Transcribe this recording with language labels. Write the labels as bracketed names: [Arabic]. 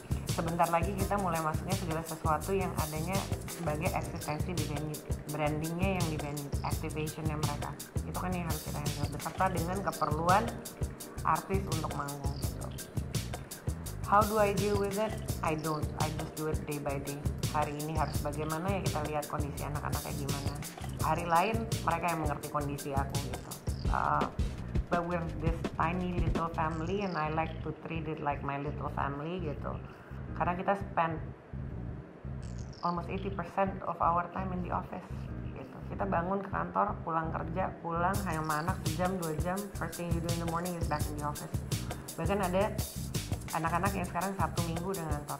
[Indonesian] Sebentar lagi kita mulai masuknya segala sesuatu yang adanya sebagai eksistensi di venue, brandingnya yang di venue, activationnya mereka. Itu kan yang harus kita handle beserta dengan keperluan artis untuk manggung gitu. [English] How do I deal with it? I just do it day by day. [Indonesian] Hari ini harus bagaimana ya, kita lihat kondisi anak-anak kayak gimana. Hari lain mereka yang mengerti kondisi aku gitu. [English] But we're this tiny little family and I like to treat it like my little family gitu. [Indonesian] Karena kita [English] spend almost 80% of our time in the office gitu. [Indonesian] Kita bangun ke kantor, pulang kerja, pulang hanya sama anak sejam 2 jam. [English] First thing you do in the morning is back in the office. [Indonesian] Bahkan ada anak-anak yang sekarang Sabtu Minggu udah ngantor.